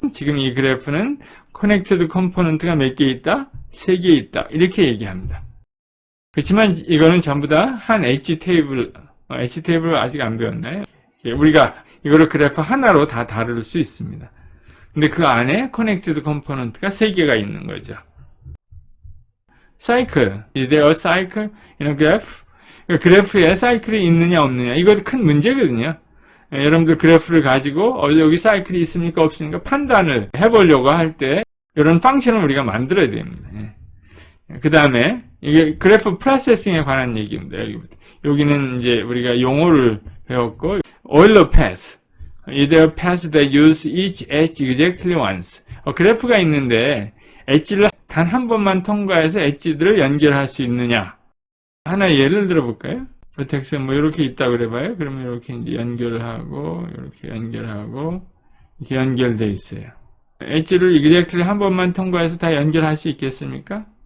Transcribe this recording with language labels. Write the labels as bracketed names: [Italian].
[Korean] 지금 이 그래프는 connected component가 몇 개 있다? 3개 있다. 이렇게 얘기합니다. 그렇지만 이거는 전부 다 한 엣지 테이블을 아직 안 배웠나요? 우리가 이거를 그래프 하나로 다 다룰 수 있습니다. 근데 그 안에 connected component가 3개가 있는 거죠. [English] cycle. Is there a cycle in a graph? [Korean] 그래프에 사이클이 있느냐 없느냐 이것도 큰 문제거든요. 여러분들 그래프를 가지고 여기 사이클이 있습니까 없습니까 판단을 해보려고 할 때 이런 펑션을 우리가 만들어야 됩니다. 그 다음에 이게 그래프 프로세싱에 관한 얘기입니다. 여기는 이제 우리가 용어를 배웠고 [English] Euler path, either path that use each edge exactly once. [Korean] 그래프가 있는데 엣지를 단 한 번만 통과해서 엣지들을 연결할 수 있느냐. 하나 예를 들어볼까요? 버텍스 뭐 이렇게 있다고 그래봐요. 그러면 이렇게 이제 연결하고 이렇게 연결하고 이렇게 연결돼 있어요. 엣지를 exactly 한 번만 통과해서 다 연결할 수 있겠습니까?